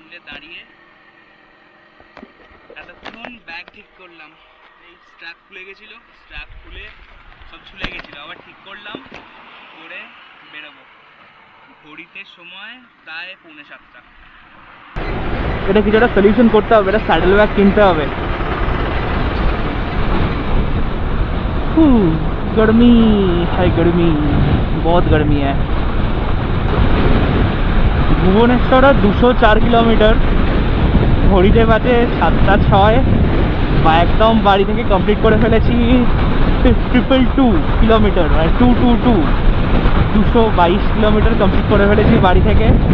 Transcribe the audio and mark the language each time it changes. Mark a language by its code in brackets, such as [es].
[bn] দাঁড়িয়ে এতক্ষণ ব্যাগ ঠিক করলাম, এই স্ট্র্যাপ খুলে গেছিলো, স্ট্র্যাপ খুলে সব ঝুলে গেছিলো, আবার ঠিক করলাম করে বেরোবো। ঘড়িতে সময় প্রায় 6:45। এটা কিছু একটা সলিউশন করতে হবে, এটা স্যাডেল ব্যাগ কিনতে হবে। [hi] गर्मी है, गर्मी बहुत गर्मी है। [bn] ভুবনেশ্বর 204 কিলোমিটার, ঘড়িতে বাজে 7:06, বা একদম বাড়ি থেকে কমপ্লিট করে ফেলেছি 222 কিলোমিটার, মানে 222 কিলোমিটার কমপ্লিট করে ফেলেছি বাড়ি থেকে।